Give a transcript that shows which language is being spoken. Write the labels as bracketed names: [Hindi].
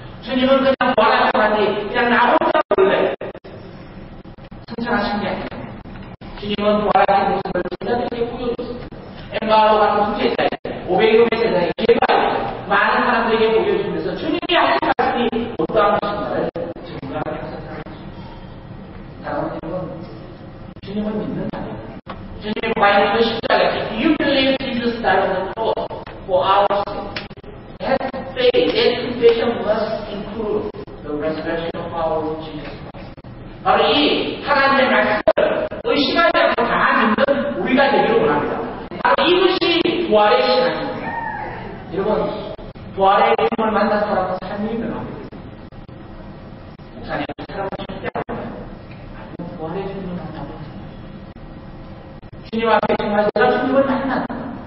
[Korean] 주님은 그냥 부활하셨는데 그냥 나 혼자 볼래 승천하신 게 아니라 주님은 부활하신 모습을 제자들에게 보여줬습니다. 엠마로 가는 두 제자에게 500명의 제자에게 제자에게 많은 사람들에게 보여주면서 주님이 하신 말씀이 어떠한 것인가를 증거하게 하셨다는 것입니다. 사랑하는 여러분, 주님을 믿는 자들, 주님의 과연 십자가에 [English] Do you believe Jesus died on the cross for our sins? That faith, that confession must include the resurrection of our Lord Jesus Christ. [Korean] 바로 이 하나님의 말씀을 의심하지 않고 다 믿는 우리가 되기를 원합니다. 바로 이것이 부활의 신앙입니다. 여러분, 부활의 주님을 만난 사람은 삶이 변합니다. 목사님, 사람은 절대 안 변해요. 아니면 부활의 주님을 만나고 주님 앞에 정말 내가 주님을 만난다.